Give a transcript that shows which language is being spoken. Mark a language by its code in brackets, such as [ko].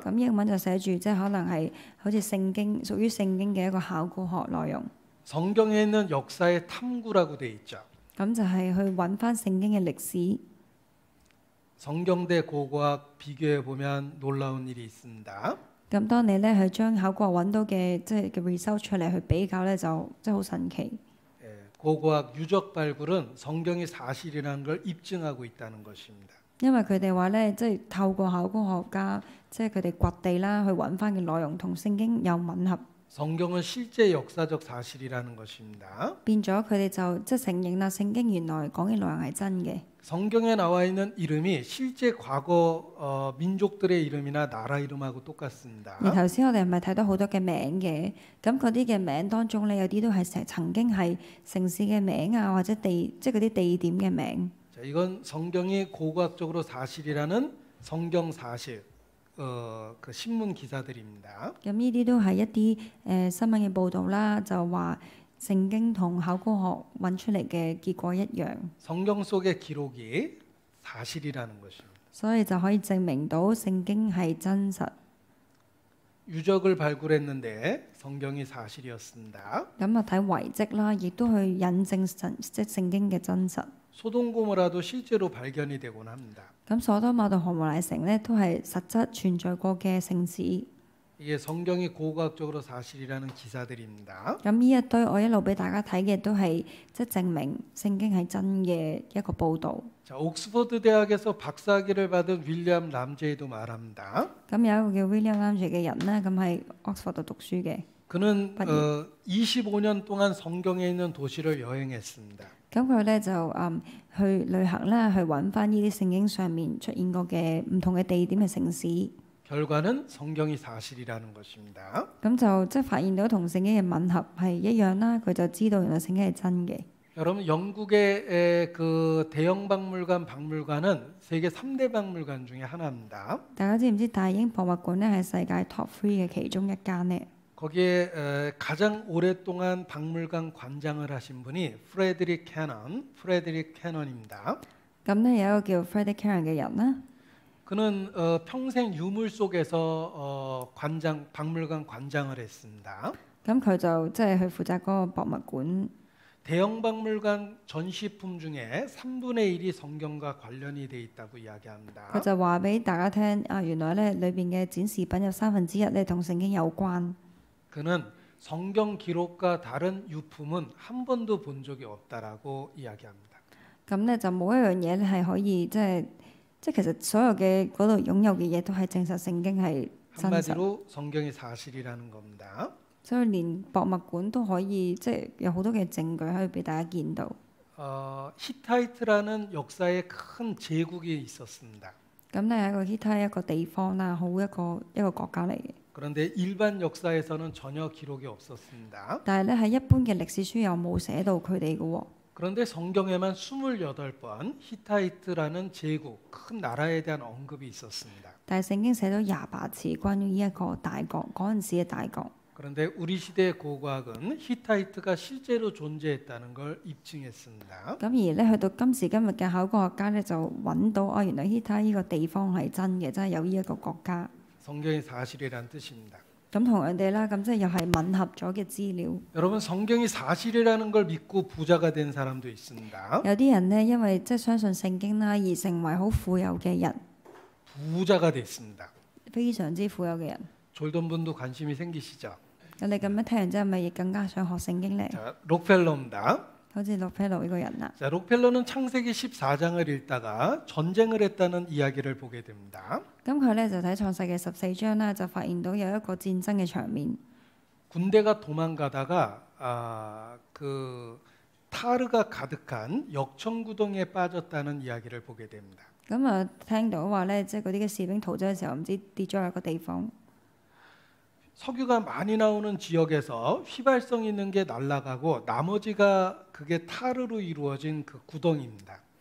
[yue] 咁英文就寫住即係可能係好似聖經屬於聖經嘅一個考古學內容。 [ko] 성경에 있는 역사의 탐구라고 돼 있죠. [yue] 咁就係去揾翻聖經嘅歷史。 [ko] 성경대 고고학 비교해 보면 놀라운 일이 있습니다. [yue] 咁當你咧去將考古學揾到嘅即係嘅 result 出嚟去比較咧，就即係好神奇。 [ko] 고고학 유적 발굴은 성경이 사실이라는 걸 입증하고 있다는 것입니다. [yue] 因為佢哋話咧，即係透過考古學家，即係佢哋掘地啦，去揾翻嘅內容同聖經有吻合。 [ko] 성경은 실제 역사적 사실이라는 것입니다. [yue] 變咗佢哋就即係承認啦，聖經原來講嘅內容係真嘅。 [ko] 성경에 나와 있는 이름이 실제 과거 민족들의 이름이나 나라 이름하고 똑같습니다. [yue] 而頭先我哋係咪睇到好多嘅名嘅？咁嗰啲嘅名當中咧，有啲都係曾經係城市嘅名啊，或者地即係嗰啲地點嘅名。 [ko] 자, 이건 성경이 고고학적으로 사실이라는 성경 사실 그 신문 기사들입니다. [yue] 咁呢啲都係一啲新聞嘅報導啦，就話聖經同考古學揾出嚟嘅結果一樣， [ko] 성경 속의 기록이 사실이라는 것입니다. [yue] 所以就可以證明到聖經係真實。 [ko] 유적을 발굴했는데 성경이 사실이었습니다. [yue] 咁啊睇遺跡啦，亦都去引證即聖經嘅真實。 [ko] 소돔고모라도 실제로 발견이 되곤 합니다. [yue] 咁所多瑪同何摩拉城呢，都係實質存在過嘅城市。 [ko] 이게 성경이 고고학적으로 사실이라는 기사들입니다. [yue] 咁呢一堆我一路俾大家睇嘅都係即證明聖經係真嘅一個報導。 [ko] 자, 옥스퍼드 대학에서 박사학위를 받은 윌리엄 람제이도 말합니다. [yue] 咁有一個叫 William Lamjey 嘅人呢，咁喺 Oxford 度讀書嘅。 [ko] 그는 25년 동안 성경에 있는 도시를 여행했습니다. [yue] 咁佢咧就去旅行啦，去揾翻呢啲聖經上面出現過嘅唔同嘅地點嘅城市。 [ko] 결과는 성경이 사실이라는 것입니다. [yue] 咁就即係發現到同聖經嘅吻合係一樣啦，佢就知道原來聖經係真嘅。 [ko] 여러분 영국의 그 대형 박물관은 세계 3대 박물관 중에 하나입니다. [yue] 大家知唔知大英博物館咧係世界 Top 3嘅其中一間呢？ [ko] 거기에 가장 오랫동안 박물관 관장을 하신 분이 프레드릭 캐넌입니다. [yue] 咁咧有一個叫 Frederick Cannon 嘅人啦， [ko] 그는 평생 유물 속에서 박물관 관장을 했습니다. [yue] 咁佢就即係去負責嗰個博物館。 [ko] 대형 박물관 전시품 중에 3분의 1이 성경과 관련이 돼 있다고 이야기합니다. [yue] 佢就話俾大家聽啊，原來咧裏邊嘅展示品有1/3咧同聖經有關。 [ko] 그는 성경 기록과 다른 유품은 한 번도 본 적이 없다라고 이야기합니다. [yue] 咁咧就冇一樣嘢咧係可以即其實所有嘅嗰度擁有嘅嘢都係證實聖經係真實。 [ko] 한마디로 성경이 사실이라는 겁니다. [yue] 所以連博物館都可以即有好多嘅證據可以俾大家見到。 [ko] 히타이트라는 역사의 큰 제국이 있었습니다. [yue] 咁咧係一個 Hittite 一個地方啦，好一個國家嚟嘅。 [ko] 그런데 일반 역사에서는 전혀 기록이 없었습니다. [yue] 但係咧喺一般嘅歷史書又冇寫到佢哋嘅喎。 [ko] 그런데 성경에만 28번 히타이트라는 제국, 큰 나라에 대한 언급이 있었습니다. [yue] 但係聖經寫咗28次關於呢一個大國嗰陣時嘅大國。 [ko] 그런데 우리 시대의 고고학은 히타이트가 실제로 존재했다는 걸 입증했습니다. [yue] 咁而咧去到今時今日嘅考古學家咧就揾到原來 Hittite 呢個地方係真嘅，真係有呢一個國家。 [ko] 성경이 사실이란 뜻입니다. [yue] 咁同樣地啦，咁即係又係吻合咗嘅資料。 [ko] 여러분 성경이 사실이라는 걸 믿고 부자가 된 사람도 있습니다. [yue] 有啲人呢，因為即係相信聖經啦，而成為好富有嘅人， [ko] 부자가 됐습니다. [yue] 非常之富有嘅人。 [ko] 졸던 분도 관심이 생기시죠? [yue] 咁你咁樣聽完之後，咪亦更加想學聖經呢？ [ko] 자, 록펠러입니다. [yue] 好似洛菲路呢個人啦。 [ko] 자, 록펠러는 창세기 14장을 읽다가 전쟁을 했다는 이야기를 보게 됩니다. [yue] 咁佢咧就睇創世嘅14章啦，就發現到有一個戰爭嘅場面。 [ko] 군대가 도망가다가 그 타르가 가득한 역청구덩이에 빠졌다는 이야기를 보게 됩니다. [yue] 咁啊，聽到話咧，即係嗰啲嘅士兵逃走嘅時候，唔知跌咗喺個地方。 [ko] 석유가 많이 나오는 지역에서 휘발성 있는 게 날아가고 나머지가 그게 타르로 이루어진 그 구덩이입니다.